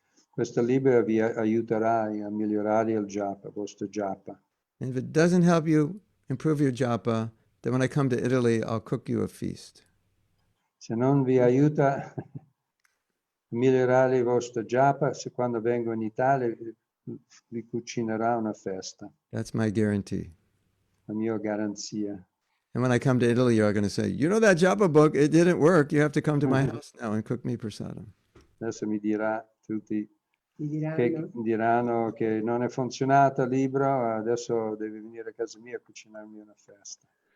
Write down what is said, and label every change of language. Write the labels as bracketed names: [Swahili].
[Italian] questo libro vi aiuterà a migliorare il Japa, vostro Japa. [English] And if it doesn't help you improve your japa, then when I come to Italy, I'll cook you a feast. [Italian] Se non vi aiuta a migliorare il vostro Japa, se quando vengo in Italia vi cucinerà una festa, [English] That's my guarantee. [Italian] la mia garanzia. [English] And when I come to Italy, you're going to say, you know that japa book, it didn't work. You have to come to my house now and cook me prasadam. [Italian] Adesso mi dirà tutti Mi che diranno. diranno che non è funzionato il libro, adesso devi venire a casa mia a cucinarmi una festa.